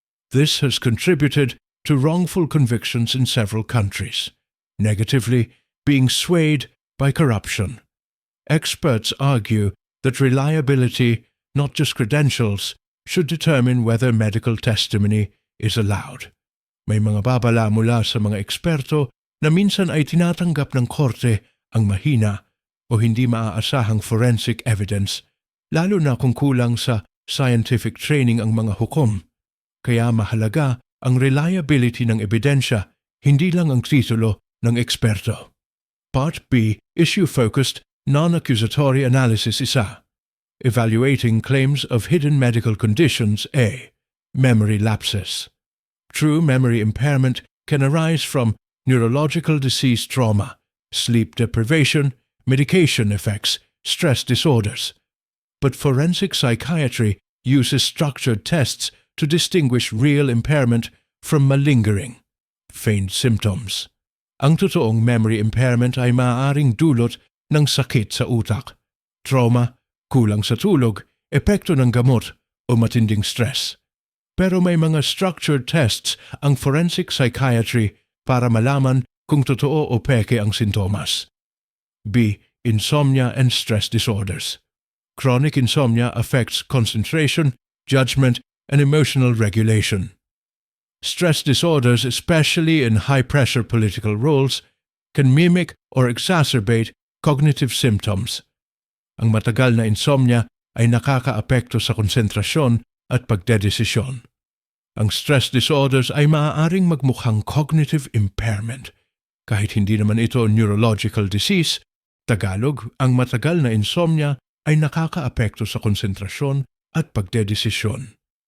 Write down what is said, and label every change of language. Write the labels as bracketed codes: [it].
[en] This has contributed to wrongful convictions in several countries, negatively being swayed by corruption. Experts argue that reliability, not just credentials, should determine whether medical testimony is allowed. [tl] May mga babala mula sa mga eksperto na minsan ay tinatanggap ng korte ang mahina o hindi maaasahang forensic evidence, lalo na kung kulang sa scientific training ang mga hukom. Kaya mahalaga ang reliability ng ebidensya, hindi lang ang titulo ng eksperto. [en] Part B. Issue-focused, non-accusatory analysis [tl] isa. [en] Evaluating claims of hidden medical conditions. A. Memory lapses. True memory impairment can arise from neurological disease, trauma, sleep deprivation, medication effects, stress disorders. But forensic psychiatry uses structured tests to distinguish real impairment from malingering, feigned symptoms. [tl] Ang totoong memory impairment ay maaaring dulot ng sakit sa utak, trauma, kulang sa tulog, epekto ng gamot o matinding stress. Pero may mga structured tests ang forensic psychiatry para malaman kung totoo o peke ang sintomas. B. [en] Insomnia and stress disorders. Chronic insomnia affects concentration, judgment, and emotional regulation. Stress disorders, especially in high-pressure political roles, can mimic or exacerbate cognitive symptoms. [tl] Ang matagal na insomnia ay nakakaapekto sa konsentrasyon at pagdedesisyon. Ang stress disorders ay maaaring magmukhang cognitive impairment. Kahit hindi naman ito neurological disease, Tagalog, ang matagal na insomnia ay nakakaapekto sa konsentrasyon at pagdedesisyon.